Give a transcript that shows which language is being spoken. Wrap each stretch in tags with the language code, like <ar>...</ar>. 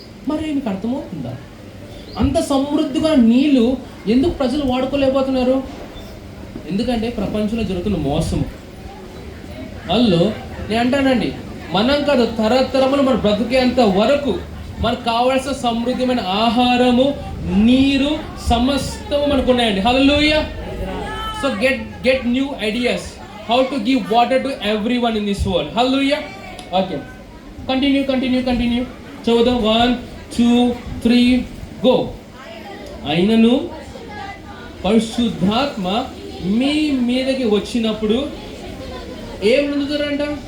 <te>మరి మీకు అర్థమవుతుందా? అంత సమృద్ధిగా నీళ్ళు ఎందుకు ప్రజలు వాడుకోలేకపోతున్నారు? ఎందుకంటే ప్రపంచంలో జరుగుతున్న మోసం. వాళ్ళు నేను అంటానండి, మనం కాదు తరతరములు మన బ్రతికేంత వరకు మనకు కావాల్సిన సమృద్ధిమైన ఆహారము, నీరు సమస్తము మనకు ఉన్నాయండి. హల్లెలూయా.</te> <en>So get new ideas how to give water to everyone in this world. Hallelujah.</en> <te>Okay, continue చదువుదాం.</te> <en>1 2 3 go.</en> <te>అయినను పరిశుద్ధాత్మ మీ మీదకి వచ్చినప్పుడు ఏం నొందుతారంట?</te>